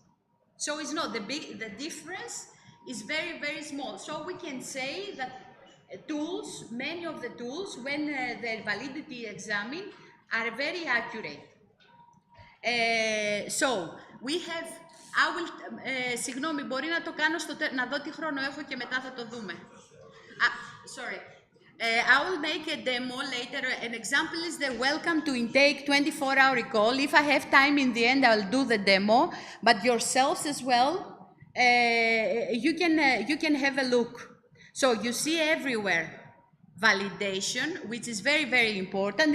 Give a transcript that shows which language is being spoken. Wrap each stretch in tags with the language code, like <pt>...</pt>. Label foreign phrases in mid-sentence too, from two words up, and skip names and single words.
<en>So it's not the difference is very, very small. So we can say that tools, many of the tools, when they're validity examined, are very accurate. So, we have, I will,</en> <el>συγγνώμη, μπορεί να το κάνω να δω τι χρόνο έχω και μετά θα το δούμε.</el> <en>Sorry. I will make a demo later. An example is the welcome to intake 24-hour recall. If I have time in the end, I'll do the demo. But yourselves as well, you can have a look. So you see everywhere validation, which is very, very important.</en>